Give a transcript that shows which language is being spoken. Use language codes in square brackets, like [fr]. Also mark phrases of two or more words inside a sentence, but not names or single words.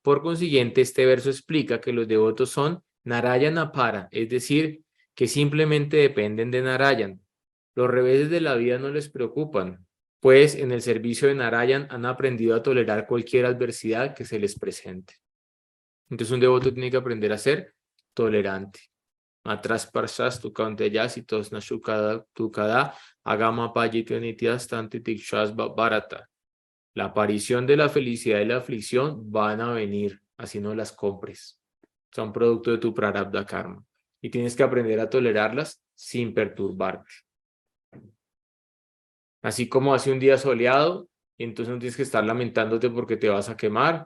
[es] Por consiguiente, este verso explica que los devotos son [sa] Narayana para, [es] es decir, que simplemente dependen de Narayan. Los reveses de la vida no les preocupan, pues en el servicio de Narayan han aprendido a tolerar cualquier adversidad que se les presente. Entonces un devoto tiene que aprender a ser tolerante. [sa] Matras parsas tu kanteyasitos nashukada tukada agama payityanityastanti tikshas barata. [es] La aparición de la felicidad y la aflicción van a venir, así no las compres. Son producto de tu [sa] prarabdha karma. [es] Y tienes que aprender a tolerarlas sin perturbarte. Así como hace un día soleado, y entonces no tienes que estar lamentándote porque te vas a quemar.